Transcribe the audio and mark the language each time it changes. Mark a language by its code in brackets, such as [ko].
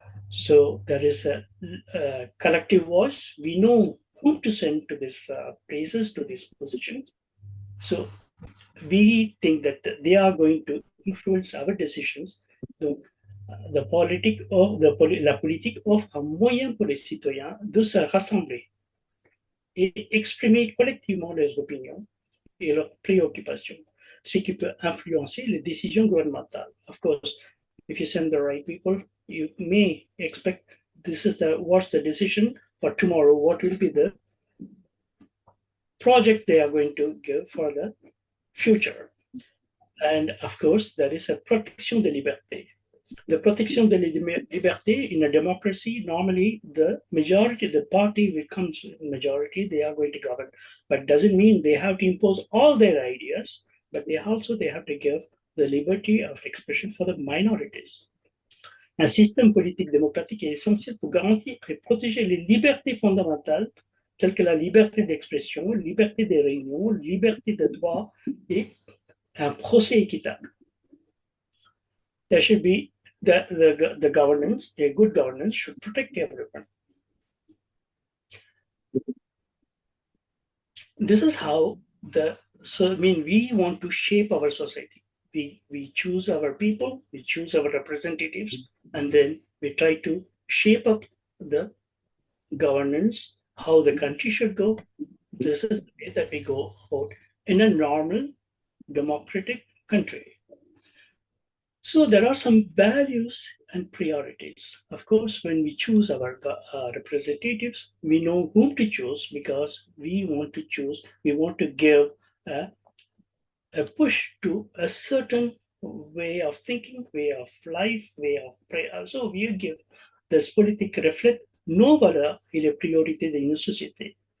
[en] So there is a collective voice. We know whom to send to these places, to these positions. So we think that they are going to influence our decisions. [fr] La politique offre un moyen pour les citoyens de se rassembler et exprimer collectivement leurs opinions et leurs préoccupations, ce qui peut influencer les décisions gouvernementales. [en] Of course, if you send the right people, you may expect what's the decision for tomorrow, what will be the project they are going to give for the future. And of course, there is a [fr] protection de liberté. [en] The [fr] protection de la liberté [en] in a democracy, normally the majority, the party becomes majority, they are going to govern. But doesn't mean they have to impose all their ideas, but they have to give the liberty of expression for the minorities. [fr] Un système politique démocratique est essentiel pour garantir et protéger les libertés fondamentales telles que la liberté d'expression, liberté des réunions, liberté de droit et un procès équitable. [en] There should be the governance, a good governance should protect everyone. This is how we want to shape our society. We choose our people, we choose our representatives, and then we try to shape up the governance, how the country should go. This is the way that we go about in a normal democratic country. So there are some values and priorities. Of course, when we choose our representatives, we know whom to choose because we want to give a push to a certain way of thinking, way of life, way of prayer. So we give this [fr] politique reflète nos valeurs et les priorités d'une société.